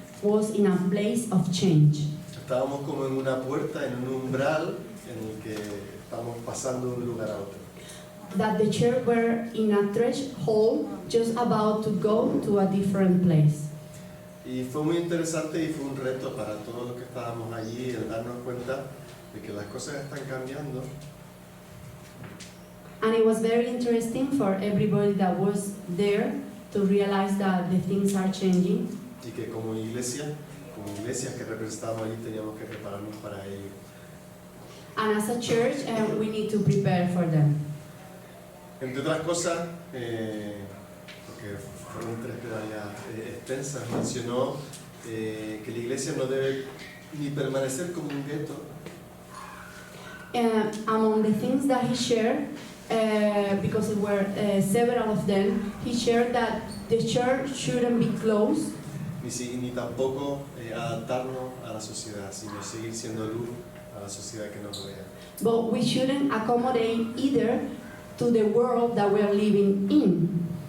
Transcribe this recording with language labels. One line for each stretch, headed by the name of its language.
English: was in a place of change.
Spanish: Estábamos como en una puerta, en un umbral en el que estamos pasando de un lugar a otro.
English: That the church were in a threshold just about to go to a different place.
Spanish: Y fue muy interesante y fue un reto para todos los que estábamos allí el darnos cuenta de que las cosas están cambiando
English: And it was very interesting for everybody that was there to realize that the things are changing.
Spanish: y que como iglesia, como iglesias que representamos allí teníamos que prepararnos para ello.
English: And as a church, we need to prepare for them.
Spanish: Entre otras cosas, porque fueron 3 pedagogías extensas, mencionó que la iglesia no debe ni permanecer como un gueto,
English: Among the things that he shared, because there were several of them, he shared that the church shouldn't be closed,
Spanish: ni tampoco adaptarnos a la sociedad, sino seguir siendo luz a la sociedad que nos rodea.
English: but we shouldn't accommodate either to the world that we're living in.